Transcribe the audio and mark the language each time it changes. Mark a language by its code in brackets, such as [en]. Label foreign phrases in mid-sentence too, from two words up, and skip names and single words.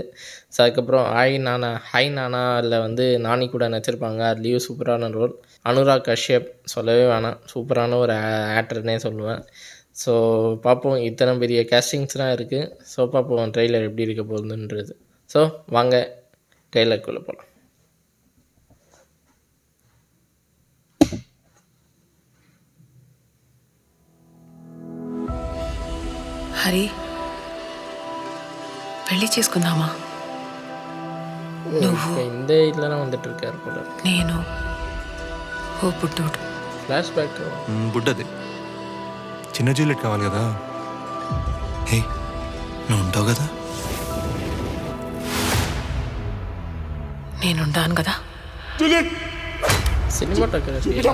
[ta] ஸோ அதுக்கப்புறம் ஹாய் நானாவில் வந்து நானி கூட நடிச்சிருப்பாங்க. அதுலேயும் சூப்பரான ரோல். அனுராக் கஷ்யப் சொல்லவே வேணாம், சூப்பரான ஒரு ஆக்டர்னே சொல்லுவேன். ஸோ பார்ப்போம், இத்தனை பெரிய கேஸ்டிங்ஸ்லாம் இருக்குது. ஸோ பார்ப்போம் ட்ரெய்லர் எப்படி இருக்க போகுதுன்றது. ஸோ வாங்க ட்ரெய்லருக்குள்ளே போகலாம். [te] హరి, పెళ్లి చేసుకుందామా? నువ్వు [ta] இந்த இதில் தான் வந்துட்டு இருக்காரு போல. [te] నేను ఓ పుట్టోడు. ఫ్లాష్ బ్యాక్ బుడ్డది చిన్న జూలియట్ కావాలి కదా. హే, నువ్వు ఉంటావు కదా? నేనుంటాను కదా. సినిమాటోగ్రఫీ